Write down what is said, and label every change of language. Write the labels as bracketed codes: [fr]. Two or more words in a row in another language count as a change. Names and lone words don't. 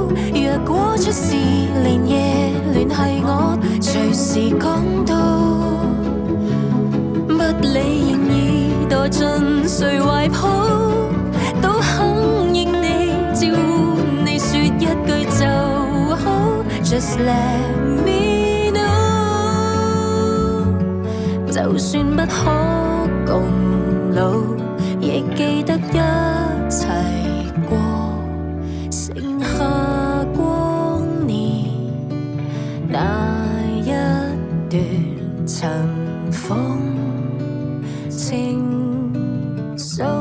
[yue] 若果出事連夜聯繫我，隨時趕到。不理現已墮進誰懷抱，都肯應你召喚。你說一句就好 ， [en] Just let me know。 [yue] 就算不可共老，亦記得一齊過，剩下光年那一段塵封情愫。